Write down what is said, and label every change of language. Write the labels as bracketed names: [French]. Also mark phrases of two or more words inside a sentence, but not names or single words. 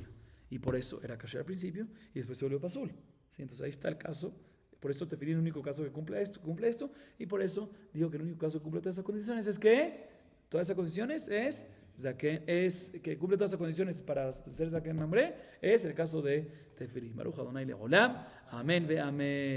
[Spanish] Y por eso era kasher al principio y después se volvió pasul, ¿sí? Entonces ahí está el caso. Por eso tefilín el único caso que cumple esto, y por eso digo que el único caso que cumple todas esas condiciones es que todas esas condiciones es que cumple todas esas condiciones para ser [Hebrew] זקן ממרא, [Spanish] es el caso de tefilín. [Hebrew] ברוך אדני לעולם. אמן ואמן.